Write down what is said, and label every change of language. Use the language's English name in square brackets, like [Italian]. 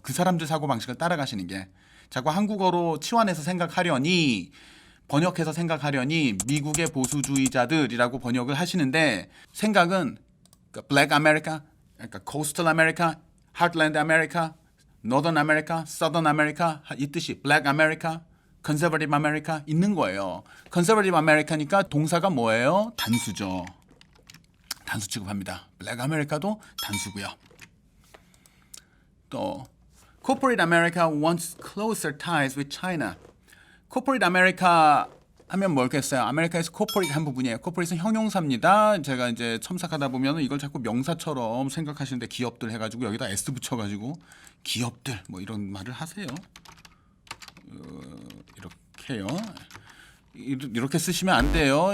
[Korean] 그 사람들 사고방식을 따라가시는 게. 자꾸 한국어로 치환해서 생각하려니 번역해서 생각하려니 미국의 보수주의자들이라고 번역을 하시는데 생각은 그러니까 블랙 아메리카, 그러니까 코스털 아메리카, 하트랜드 아메리카, 노던 아메리카, 서던 아메리카 이 뜻이 블랙 아메리카, 컨서버티브 아메리카 있는 거예요. 컨서버티브 아메리카니까 동사가 뭐예요? 단수죠. 단수 취급합니다. 블랙 아메리카도 단수고요. 또 [English] Corporate America wants closer ties with China. [Korean] Corporate America 하면 뭐겠어요? 아메리카에서 corporate 한 부분이에요. corporate은 형용사입니다. 제가 이제 첨삭하다 보면 이걸 자꾸 명사처럼 생각하시는데 기업들 해가지고 여기다 s 붙여가지고 기업들 뭐 이런 말을 하세요. 이렇게요. 이렇게 쓰시면 안 돼요.